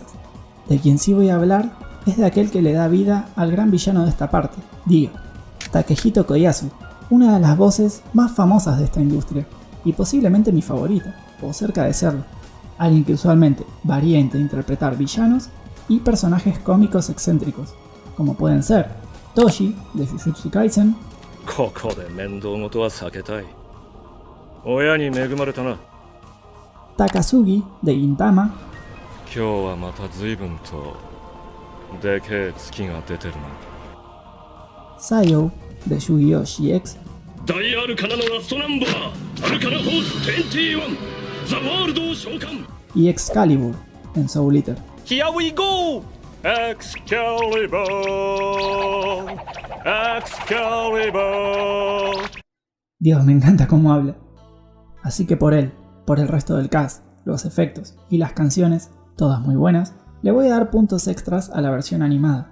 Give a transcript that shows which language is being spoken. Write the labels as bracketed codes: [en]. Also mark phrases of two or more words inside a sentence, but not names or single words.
[es] De quien sí voy a hablar es de aquel que le da vida al gran villano de esta parte, Dio, Takehito Koyasu, una de las voces más famosas de esta industria, y posiblemente mi favorita, o cerca de serlo. Alguien que usualmente varía entre interpretar villanos y personajes cómicos excéntricos, como pueden ser Toshi de Jujutsu Kaisen, [ja] ここで面倒事は避けたい。親に恵まれたな。 [es] Takasugi de Gintama, [ja] 今日はまた随分とでけえ月が出てるな。 [es] Sayo de Yu-Gi-Oh! GX, [ja] ダイアルカナのラストナンバー、アルカナホース21、ザワールドを召喚。 [es] y Excalibur en Soul Eater. [en] Here we go! Excalibur! Excalibur! [es] Dios, me encanta cómo habla. Así que por él, por el resto del cast, los efectos y las canciones, todas muy buenas, le voy a dar puntos extras a la versión animada.